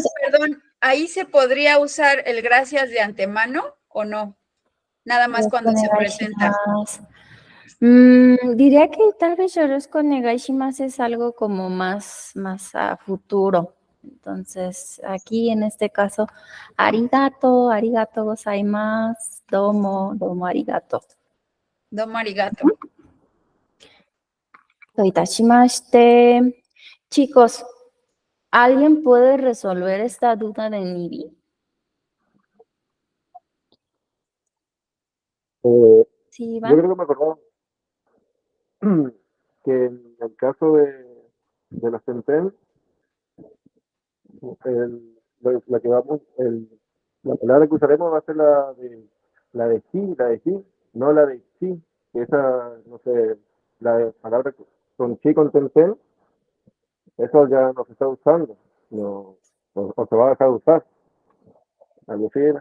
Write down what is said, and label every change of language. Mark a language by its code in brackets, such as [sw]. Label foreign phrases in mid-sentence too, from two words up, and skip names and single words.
[es] Perdón, ¿ahí se podría usar el gracias de antemano o no? Nada más cuando se presenta. Diría que tal vez [ja] よろしくお願いします [es] es algo como más a futuro. Entonces, aquí en este caso, [ja] ありがとう、ありがとうございます、どうもありがとう. どうもありがとう. どういたしまして. [es] Chicos, ¿alguien puede resolver esta duda de Nivi? Sí, Yo Iván. creo que me acordaba que en el caso de la Centel, la que vamos, la palabra que usaremos va a ser la de chi, no la de chi, que esa, no sé, palabra con chi con tenten, eso ya no se está usando, no, o se va a dejar de usar, algo así era.